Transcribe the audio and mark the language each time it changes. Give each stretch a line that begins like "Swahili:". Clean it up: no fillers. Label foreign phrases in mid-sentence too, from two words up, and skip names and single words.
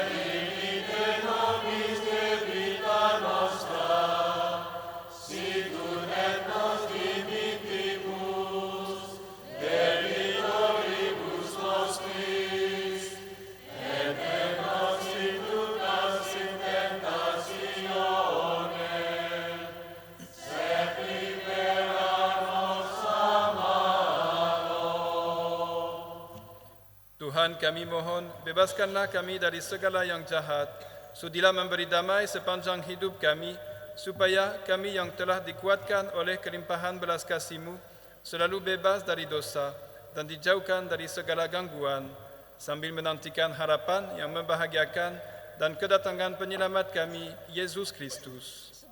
Latin: dimitte nobis debita nostra, sicut et nos dimittimus debitoribus nostris, et ne nos inducas in tentationem, sed libera nos a malo.
Indonesian: Tuhan, kami mohon, bebaskanlah kami dari segala yang jahat, sudilah memberi damai sepanjang hidup kami, supaya kami yang telah dikuatkan oleh kelimpahan belas kasih-Mu, selalu bebas dari dosa dan dijauhkan dari segala gangguan, sambil menantikan harapan yang membahagiakan dan kedatangan penyelamat kami, Yesus Kristus.